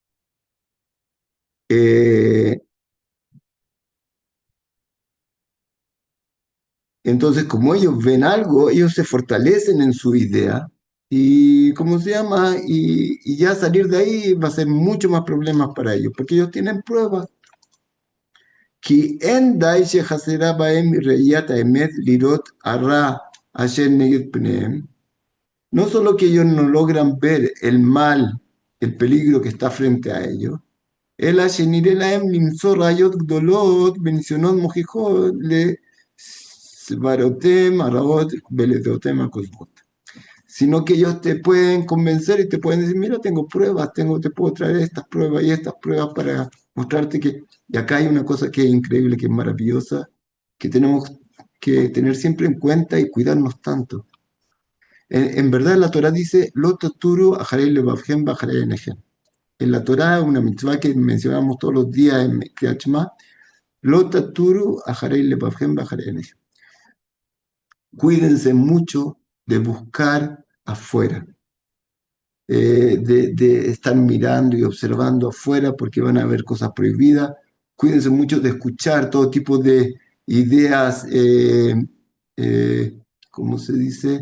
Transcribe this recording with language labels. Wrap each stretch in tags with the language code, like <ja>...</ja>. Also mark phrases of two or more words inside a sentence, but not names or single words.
<es>Eh, entonces, como ellos ven algo, ellos se fortalecen en su idea y, ¿cómo se llama? Y ya salir de ahí va a ser mucho más problemas para ellos, porque ellos tienen pruebas.</es> <he>כי אין די שחסרה בהם ראיית האמת לראות הרע אשר נגד פניהם,</he> <es>no solo que ellos no logran ver el mal, el peligro que está frente a ellos,</es> <he>אלא שנראה להם למצוא ראיות גדולות וניסיונות מוכיחות לסברותיהם הרעות ולדעותיהם הכוזבות.</he> <es>Sino que ellos te pueden convencer y te pueden decir, mira, tengo pruebas, te puedo traer estas pruebas y estas pruebas para mostrarte que, y acá hay una cosa que es increíble, que es maravillosa, que tenemos que tener siempre en cuenta y cuidarnos tanto. En verdad la Torah dice,</es> <he>לא תתורו אחרי לבבכם ואחרי עיניכם.</he> <es>En la Torah, una mitzvah que mencionamos todos los días en Kriyat Shema,</es> <he>לא תתורו אחרי לבבכם ואחרי עיניכם.</he> <es>Cuídense mucho de buscar afuera, de estar mirando y observando afuera porque van a haber cosas prohibidas. Cuídense mucho de escuchar todo tipo de ideas, ¿cómo se dice?</es>